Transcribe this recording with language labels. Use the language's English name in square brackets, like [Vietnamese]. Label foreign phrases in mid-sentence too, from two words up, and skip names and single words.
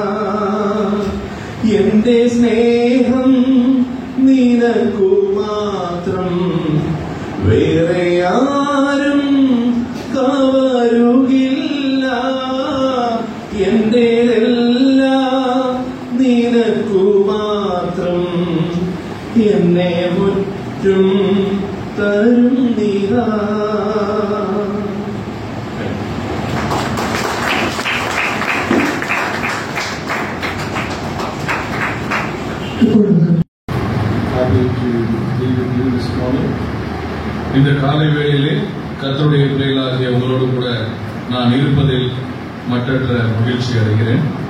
[Malayalam] എന്റെ സ്നേഹം നിനക്കു മാത്രം വേറെ ആരും കവരുകില്ല എന്റേതെല്ലാം നിനക്കു മാത്രം എന്നെ മുറ്റും തരുന്നിതാ. [Tamil] இந்த காலை வேளையிலே கர்த்தருடைய பிள்ளைகளாகிய உங்களோடு கூட நான் இருப்பதில் மற்றற்ற மகிழ்ச்சி அடைகிறேன்.